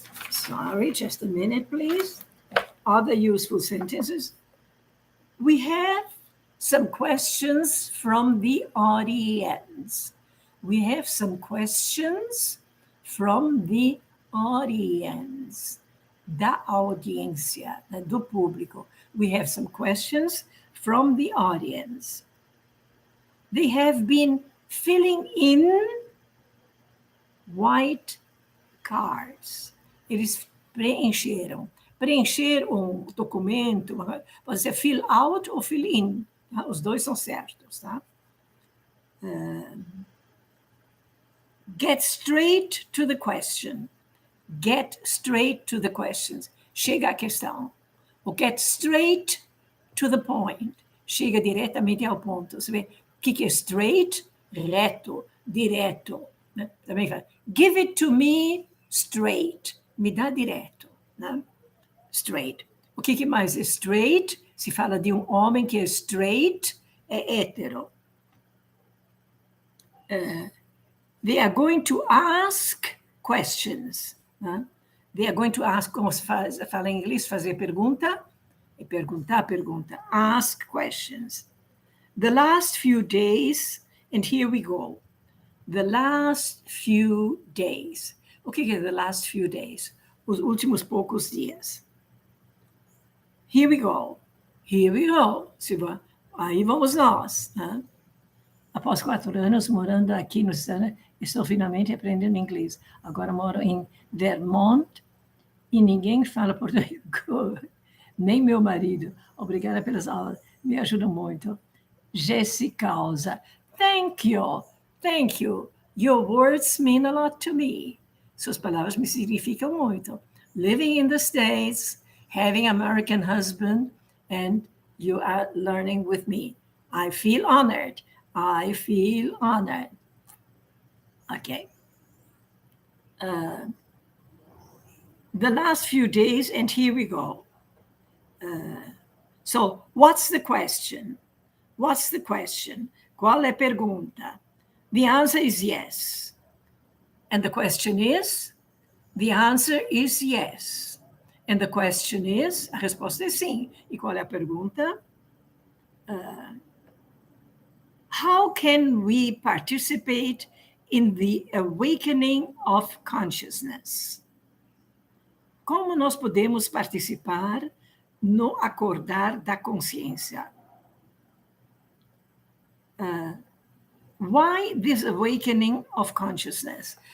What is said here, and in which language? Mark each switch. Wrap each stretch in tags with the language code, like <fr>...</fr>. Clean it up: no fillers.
<en>Sorry, just a minute, please. Other useful sentences. We have some questions from the audience. We have some questions from the audience.</en> <pt>Da audiência, do público.</pt> <en>We have some questions from the audience. They have been filling in white cards.</en> <pt>Eles preencheram. Preencher um documento, pode ser fill out ou fill in. Tá? Os dois são certos. Tá?</pt> <en>Get straight to the question. Get straight to the questions.</en> <pt>Chega à questão.</pt> <en>O get straight to the point.</en> <pt>Chega diretamente ao ponto. Você vê o que é straight? Reto, direto. Né? Também fala,</pt> <en>give it to me straight.</en> <pt>Me dá direto. Né? Straight. O que mais é straight? Se fala de um homem que é straight, é hétero.</pt> <en>They are going to ask questions.</en> <pt>Né?</pt> <en>They are going to ask,</en> <pt>como se fala em inglês, fazer pergunta. E perguntar, pergunta.</pt> <en>Ask questions. The last few days, and here we go. The last few days.</en> <pt>O que é</pt> <en>the last few days?</en> <pt>Os últimos poucos dias.</pt> <en>Here we go. Here we go.</en> <pt>Aí vamos nós. Né? Após 4 anos morando aqui no Estado, estou finalmente aprendendo inglês. Agora moro em Vermont e ninguém fala português. Nem meu marido. Obrigada pelas aulas. Me ajuda muito.</pt> <en>Jéssica, thank you. Thank you. Your words mean a lot to me.</en> <pt>Suas palavras me significam muito.</pt> <en>Living in the States, having an American husband, and you are learning with me. I feel honored. I feel honored. Okay. The last few days, and here we go. So, what's the question? What's the question?</en> <pt>Qual é a pergunta?</pt> <en>The answer is yes. And the question is? The answer is yes. And the question is,</en> <pt>a resposta é sim. E qual é a pergunta?</pt> <en>How can we participate in the awakening of consciousness?</en> <pt>Como nós podemos participar no acordar da consciência?</pt> <en>Why this awakening of consciousness?</en>